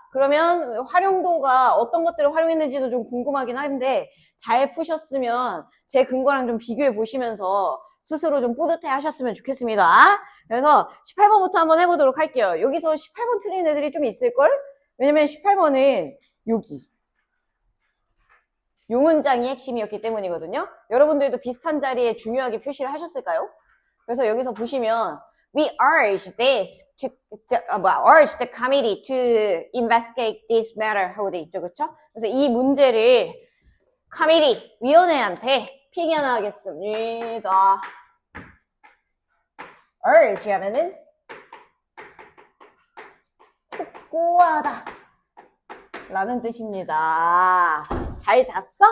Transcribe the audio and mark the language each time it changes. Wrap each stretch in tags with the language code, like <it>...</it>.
<ko>그러면 활용도가 어떤 것들을 활용했는지도 좀 궁금하긴 한데 잘 푸셨으면 제 근거랑 좀 비교해 보시면서 스스로 좀 뿌듯해 하셨으면 좋겠습니다. 그래서 18번부터 한번 해보도록 할게요. 여기서 18번 틀린 애들이 좀 있을걸? 왜냐면 18번은 여기 요 문장이 핵심이었기 때문이거든요. 여러분들도 비슷한 자리에 중요하게 표시를 하셨을까요? 그래서 여기서 보시면</ko> <en>We urge this to urge the committee to investigate this matter</en> <ko>하고 돼 있죠, 그렇죠? 그래서 이 문제를 committee 위원회한테 핑계나가겠습니다. urge 하면은 촉구하다 라는 뜻입니다. 잘 잤어?</ko>